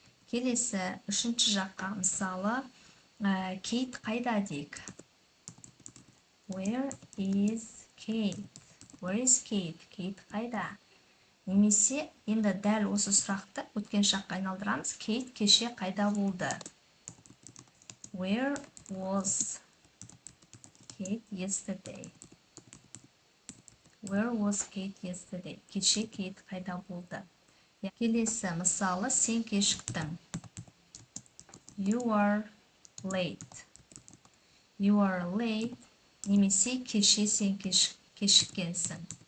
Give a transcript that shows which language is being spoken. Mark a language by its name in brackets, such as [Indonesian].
[Kazakh] Келесі, үшінші жаққа, мысалы, Kate қайда дейік? [English] Where is Kate? Where is Kate? [Kazakh] Kate қайда? Немесе, енді дәл осы сұрақты өткен шаққа айналдырамыз. Kate кеше қайда болды? [English] Where was Kate yesterday? Where was Kate yesterday? [Kazakh] Кеше Kate қайда болды? Келесі, мысалы, сен кешіктің. [English] You are late. You are late. [Kazakh] Немесе, кеше сен кешіккенсің.